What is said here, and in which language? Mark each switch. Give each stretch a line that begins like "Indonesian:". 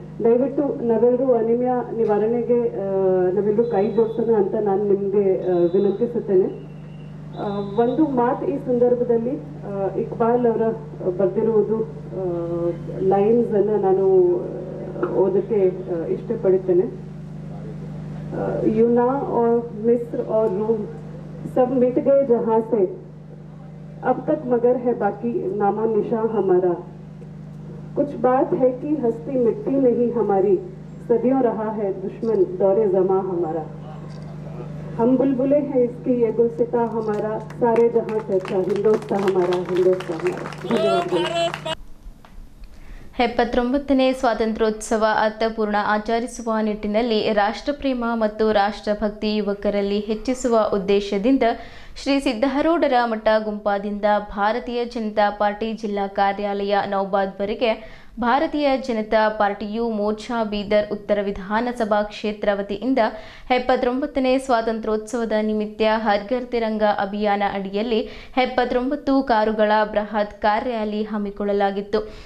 Kannada: ದಯವಿಟ್ಟು ನಾವೆಲ್ಲರೂ ಅನಿಮಿಯಾ ನಿವಾರಣೆಗೆ ನಾವೆಲ್ಲರೂ ಕೈ ಜೋಡಿಸೋಣ ಅಂತ ನಾನು ನಿಮ್ಗೆ ವಿನಂತಿಸುತ್ತೇನೆ. ಒಂದು ಮಾತು ಈ ಸಂದರ್ಭದಲ್ಲಿ ಇಕ್ಬಾಲ್ ಅವರ ಬರೆದಿರುವುದು ಲೈನ್ಸ್ ಅನ್ನ ನಾನು ಓದಕ್ಕೆ ಇಷ್ಟಪಡುತ್ತೇನೆ.
Hindi: यूना और मिस्र और रूम सब मिट गए जहां से, अब तक मगर है बाकी नामो निशान हमारा. कुछ बात है कि हस्ती मिटती नहीं हमारी, सदियों रहा है दुश्मन दौरे जमा हमारा. हम बुलबुले हैं इसकी ये गुलसिता हमारा, सारे जहां से अच्छा हिंदुस्तान हमारा, हिंदुस्तान हमारा.
Kannada: 79ನೇ ಸ್ವಾತಂತ್ರ್ಯೋತ್ಸವ ಅರ್ಥಪೂರ್ಣ ಆಚರಿಸುವ ನಿಟ್ಟಿನಲ್ಲಿ ರಾಷ್ಟ್ರಪ್ರೇಮ ಮತ್ತು ರಾಷ್ಟ್ರಭಕ್ತಿ ಯುವಕರಲ್ಲಿ ಹೆಚ್ಚಿಸುವ ಉದ್ದೇಶದಿಂದ ಶ್ರೀ ಸಿದ್ಧಾರೂಢರ ಮಠ ಗುಂಪಾದಿಂದ ಭಾರತೀಯ ಜನತಾ ಪಾರ್ಟಿ ಜಿಲ್ಲಾ ಕಾರ್ಯಾಲಯ ನೌಬಾದ್ವರೆಗೆ ಭಾರತೀಯ ಜನತಾ ಪಾರ್ಟಿಯು ಮೋರ್ಚಾ ಬೀದರ್ ಉತ್ತರ ವಿಧಾನಸಭಾ ಕ್ಷೇತ್ರ ವತಿಯಿಂದ 79ನೇ ಸ್ವಾತಂತ್ರ್ಯೋತ್ಸವದ ನಿಮಿತ್ತ ಹರ್ ಘರ್ ತಿರಂಗ ಅಭಿಯಾನ ಅಡಿಯಲ್ಲಿ 79 ಕಾರುಗಳ ಬೃಹತ್ ಕಾರ್ ರ್ಯಾಲಿ ಹಮ್ಮಿಕೊಳ್ಳಲಾಗಿತ್ತು.